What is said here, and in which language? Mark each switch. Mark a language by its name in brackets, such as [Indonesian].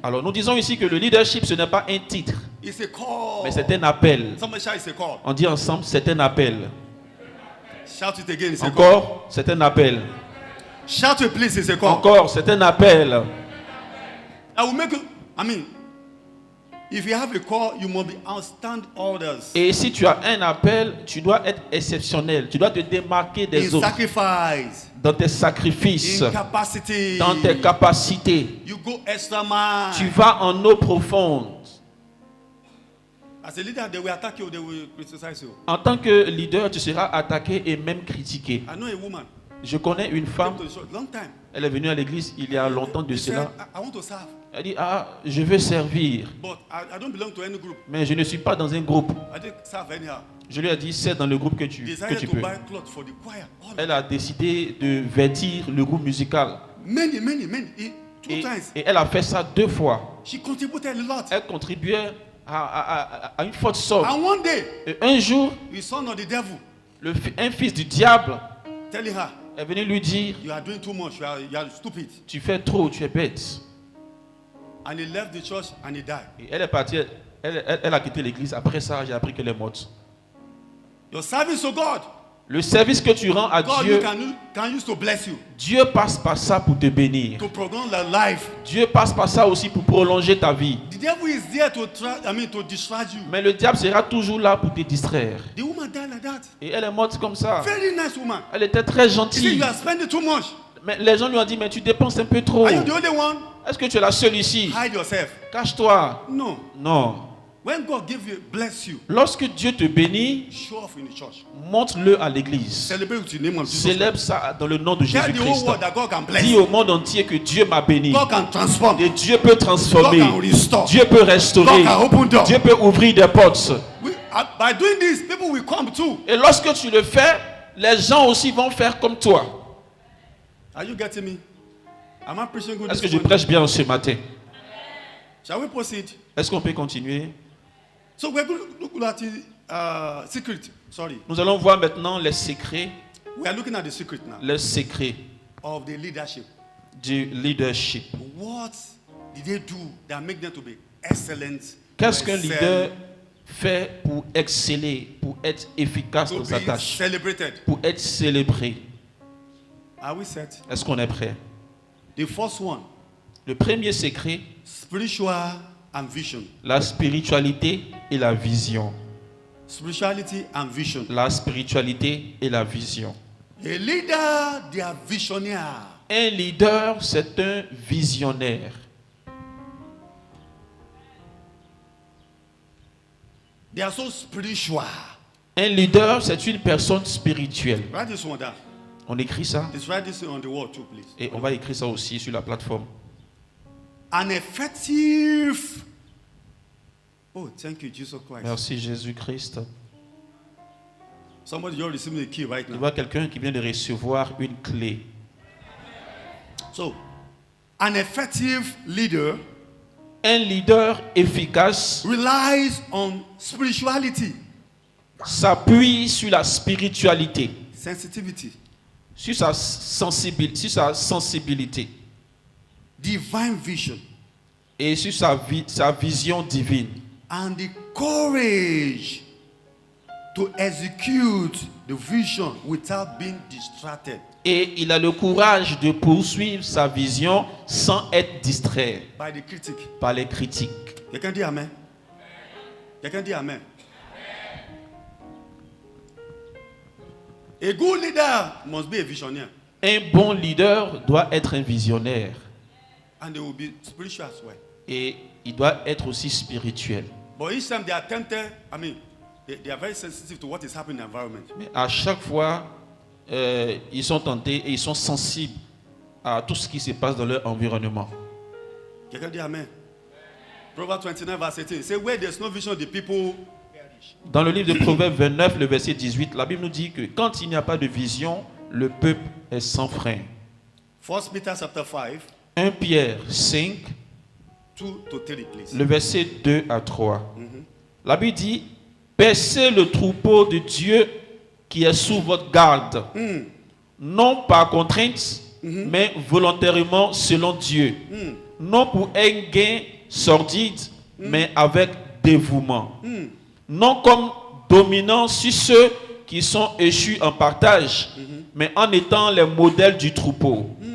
[French] Alors, nous disons ici que le leadership, ce n'est pas un titre, [English] It's a call. [French] mais c'est un appel. [English] Somebody shout, it's a call. [French] On dit ensemble, c'est un appel. [English] Shout it again, it's a call. [French] Encore, c'est un appel. [English] Shout it, please, it's a call. [French] Encore, c'est un appel. [English] I will make you, if you have a call, you must be outstand others. [French] Et si tu as un appel, tu dois être exceptionnel. Tu dois te démarquer des [English] In [French] autres. [English] sacrifice, [French] Dans tes sacrifices, [English] in capacity, [French] dans tes capacités. [English] you go extra mile. [French] Tu vas en eau profonde. [English] As a leader, they will attack you, they will criticize you. [French] En tant que leader, tu seras attaqué et même critiqué. [English] I know a woman, [French] Je connais une femme, [English] came to the church long time. [French] elle est venue à l'église il y a longtemps de [English] She said, [French] cela. [English] I want to serve, [French] Elle dit, je veux servir, [English] but I don't belong to any group. [French] mais je ne suis pas dans un groupe. [English] I didn't serve anyhow. [French] Je lui ai dit, c'est dans le groupe que tu [English] Decided to [French] peux. [English] buy clothes for the choir. [French] Elle a décidé de vêtir le groupe musical. [English] Many, two [French] Et [English] times. [French] elle a fait ça 2 fois. [English] She contributed a lot. [French] Elle contribuait à une forte somme. [English] And one day, [French] Et un jour, [English] the son of the devil [French] un fils du diable [English] telling her, [French] est venu lui dire, [English] you are doing too much, you are stupid. [French] tu fais trop, tu es bête. [English] And he left the church and he died. [French] Et elle est partie, elle a quitté l'église. Après ça, j'ai appris qu'elle est morte. [English] Your service to God [French] Le service que tu rends à [English] God [French] Dieu, [English] can use to bless you, [French] Dieu passe par ça pour te bénir. [English] to prolong the life. [French] Dieu passe par ça aussi pour prolonger ta vie. [English] The devil is there to distract you. [French] Mais le diable sera toujours là pour te distraire. [English] The woman died like that. [French] Et elle est morte comme ça. [English] Very nice woman. [French] Elle était très [English] He said, [French] gentille. [English] you are spending too much. [French] Mais les gens lui ont dit, mais tu dépenses un peu trop. [English] Are you the only one? [French] Est-ce que tu es la seule ici? [English] Hide yourself. [French] Cache-toi. [English] No. [French] Non. [English] When God give you, bless you, [French] Lorsque Dieu te bénit, [English] show off in the church. [French] montre-le à l'église. [English] Celebrate with the name of Jesus. [French] Célèbre ça dans le nom de [English] Tell the whole [French] Jésus-Christ. [English] world that God can bless. [French] Dis au monde entier que Dieu m'a béni. [English] God can transform. [French] Et Dieu peut transformer. [English] God can restore. [French] Dieu peut restaurer. [English] God can open doors. [French] Dieu peut ouvrir des portes. [English] By doing this, people will come too. [French] Et lorsque tu le fais, les gens aussi vont faire comme toi. [English] Are you getting me? Am I preaching good? [French] Est-ce que [English] this [French] je [English] morning? [French] prêche bien ce matin? [English] Shall we proceed? [French] Est-ce qu'on peut continuer? [English] So we're going to look at the secret. Sorry. [French] Nous allons voir maintenant les secrets, [English] We are looking at the secret now [French] les secrets [English] of the leadership. [French] du leadership. [English] What did they do that make them to be excellent? [French] Qu'est-ce [English] to [French] qu'un [English] excel, [French] leader fait pour exceller, pour être efficace [English] to [French] dans sa [English] be [French] tâche, [English] celebrated? [French] pour être célébré? [English] Are we set? [French] Est-ce qu'on est prêt? [English] The first one, [French] Le premier secret, [English] spiritual and vision. [French] la spiritualité et la vision. [English] Spirituality and vision. [French] La spiritualité et la vision. [English] A leader, they are visionaire. [French] Un leader, c'est un visionnaire. [English] They are so spiritual. [French] Un leader, c'est une personne spirituelle. [English] Write this one down. [French] On écrit ça [English] Let's write this on the wall too, please. [French] et on va écrire ça aussi sur la plateforme. [English] An effective. Oh, thank you, Jesus Christ. [French] Merci Jésus-Christ. [English] Somebody just receiving the key right [French] Je [English] now. [French] vois quelqu'un qui vient de recevoir une clé. [English] So, an effective leader [French] Un leader efficace [English] relies on spirituality, [French] s'appuie sur la spiritualité, [English] sensitivity, [French] sur sa sensibilité [English] divine vision, [French] et sur sa vision divine. [English] and the courage to execute the vision without being distracted [French] Et il a le courage de poursuivre sa vision sans être distrait [English] by the critic. [French] par les critiques. [English] You can do amen. You can do amen. A good leader must be a visionary, [French] Un bon leader doit être un visionnaire [English] and they will be spiritual as well. [French] et il doit être aussi spirituel. [English] But each time they are tempted, they are very sensitive to what is happening in the environment. [French] Mais à chaque fois, ils sont tentés et ils sont sensibles à tout ce qui se passe dans leur environnement. [English] You can do amen. Proverbs 29 verse 18 say, where there's no vision, the people perish. [French] Dans le livre de Proverbes 29, le verset 18, la Bible nous dit que quand il n'y a pas de vision, le peuple est sans frein. [English] 1 Peter chapter 5, [French] 1 Pierre 5, [English] 2 to 3, please. [French] le verset 2 à 3. La Bible dit, paissez le troupeau de Dieu qui est sous votre garde, non par contrainte, mais volontairement selon Dieu, non pour un gain sordide, mais avec dévouement, non comme dominant sur ceux qui sont échus en partage, mais en étant les modèles du troupeau.